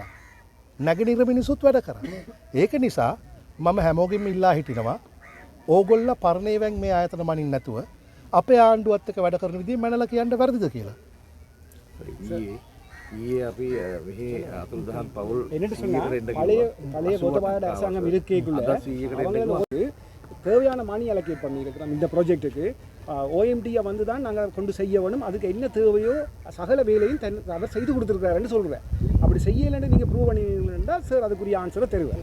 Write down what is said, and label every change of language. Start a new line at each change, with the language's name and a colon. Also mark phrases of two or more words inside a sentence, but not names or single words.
Sinhala: නැගෙනහිර මිනිස්සුත් වැඩ කරා. ඒක නිසා මම හැමෝගෙම ඉල්ලා හිටිනවා ඕගොල්ල පරණේවැන් මේ ආයතන මනින්න නැතුව අපේ ආණ්ඩුවත් එක්ක වැඩ කරන විදිහ මැනලා කියන්න වැරදිද කියලා. ඊයේ අපි මෙහි අතුරුදහන් පවුල්
Tamil: என்னட்டு சொன்னா பழைய கோத்தபாய அரசாங்கம் இருக்குள்ள அவங்களுக்கு தேவையான மானிய அலோகேட் பண்ணியிருக்கிறோம் இந்த ப்ராஜெக்ட்டுக்கு. ஓஎம்டியை வந்து தான் நாங்கள் கொண்டு செய்ய வேணும். அதுக்கு என்ன தேவையோ சகல வேலையும் அவர் செய்து கொடுத்துருக்காருன்னு சொல்கிறேன். அப்படி செய்யலைன்னு நீங்கள் ப்ரூவ் பண்ணிங்கன்னா சார் அதுக்குரிய ஆன்சரை தருவேன்.